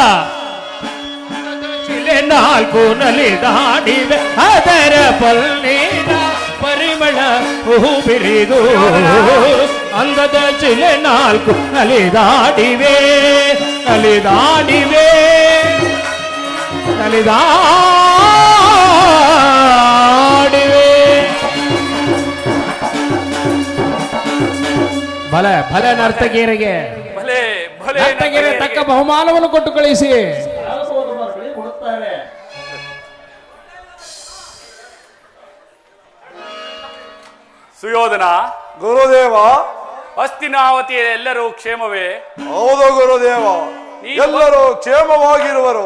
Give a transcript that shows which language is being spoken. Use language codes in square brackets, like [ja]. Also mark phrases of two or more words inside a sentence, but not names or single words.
[kn] ಶಿಲೆ ನಾಲ್ಕು ನಲಿ ದಾಡಿವೆ ಅದರ ಪಲ್ನೀರ ಪರಿಮಳ ಹೂಬಿರಿದು ಅಂದದ ಶಿಲೆ ನಾಲ್ಕು ನಲಿ ದಾಡಿವೆ ನಲಿದಾಡಿವೆ ನಲಿದಾಡಿವೆ ಭಲೆ ಭಲೆ ನರ್ತಕಿಯರಿಗೆ ಭಲೇ ಭಲೇ ನರ್ತಕಿಯರಿಗೆ ತಕ್ಕ ಬಹುಮಾನವನ್ನು ಕೊಟ್ಟು ಕಳಿಸಿ ಸುಯೋಧನ ಗುರುದೇವ ಹಸ್ತಿನಾವತಿಯ ಎಲ್ಲರೂ ಕ್ಷೇಮವೇ? ಹೌದು ಗುರುದೇವ, ಎಲ್ಲರೂ ಕ್ಷೇಮವಾಗಿರುವರು.